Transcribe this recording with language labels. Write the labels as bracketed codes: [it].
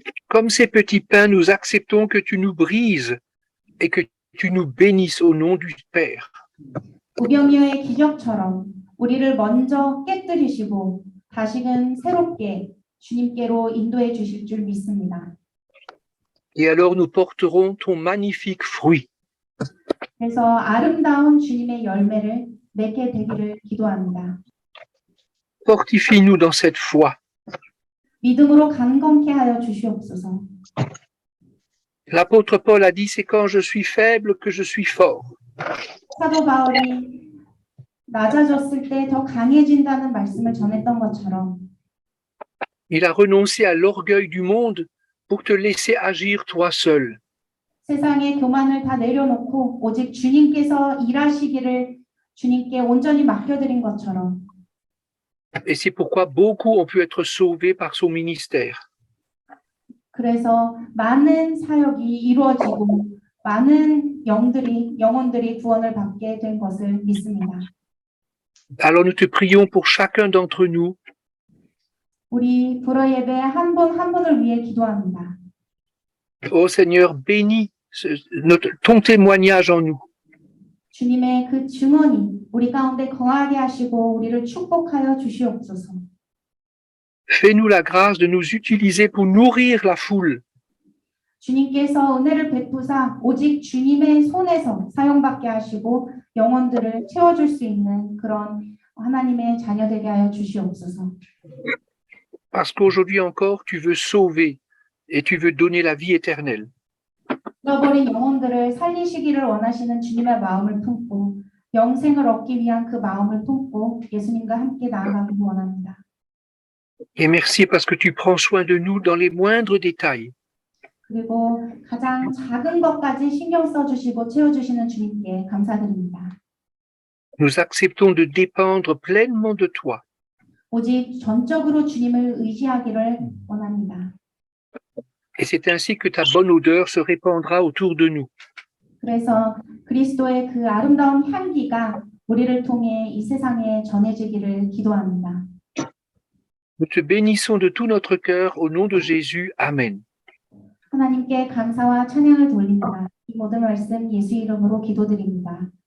[fr] Comme ces petits pains, nous acceptons que tu nous brises et que tu nous bénisses au nom du Père. [ko] 오병이어의 기적처럼 우리를 먼저 깨뜨리시고 다시금 새롭게 주님께로 인도해 주실 줄 믿습니다. [fr] Et alors nous porterons ton magnifique fruit. [ko] 그래서 아름다운 주님의 열매를 맺게 되기를 기도합니다. [fr] Fortifie-nous dans cette foi. [ko] 믿음으로 강건케 하여 주시옵소서. [fr] L'apôtre Paul a dit, c'est quand je suis faible que je suis fort. [ko] 사도 바울이 낮아졌을 때 더 강해진다는 말씀을 전했던 것처럼 [fr] Il a renoncé à l'orgueil du monde pour te laisser agir toi seul. [ko] 세상의 교만을 다 내려놓고 오직 주님께서 일하시기를 주님께 온전히 맡겨드린 것처럼 [fr] Et c'est pourquoi beaucoup ont pu être sauvés par son ministère. [ko] 그래서 많은 사역이 이루어지고 많은 영혼들이 구원을 받게 된 것을 믿습니다. [fr] Alors nous te prions pour chacun d'entre nous [ko] 우리 불어 예배 한 분 한 분을 위해 기도합니다. [fr] Ô Seigneur, bénis ton témoignage en nous. [ko] 주님의 그 증언이 우리 가운데 거하게 하시고 우리를 축복하여 주시옵소서. [fr] Fais-nous la grâce de nous utiliser pour nourrir la foule. [ko] 주님께서 은혜를 베푸사 오직 주님의 손에서 사용받게 하시고 영혼들을 채워줄 수 있는 그런 하나님의 자녀 되게 하여 주시옵소서. [fr] Parce qu'aujourd'hui encore, tu veux sauver et tu veux donner la vie éternelle. [ko] 잃어버린 영혼들을 살리시기를 원하시는 주님의 마음을 품고 영생을 얻기 위한 그 마음을 품고 예수님과 함께 나아가기를 원합니다. [fr] Et merci parce que tu prends soin de nous dans les moindres détails. [ko] 그리고 가장 작은 것까지 신경 써주시고 채워주시는 주님께 감사드립니다. [fr] Nous acceptons de dépendre pleinement de toi. [ko] 오직 전적으로 주님을 의지하기를 원합니다. [fr] Et c'est ainsi que ta bonne odeur se répandra autour de nous. [ko] 그래서 그리스도의 그 아름다운 향기가 우리를 통해 이 세상에 전해지기를 기도합니다. [fr] Nous te bénissons de tout notre cœur au nom de Jésus. Amen. [ko] 하나님께 감사와 찬양을 돌립니다. 이 모든 말씀 예수 이름으로 기도드립니다.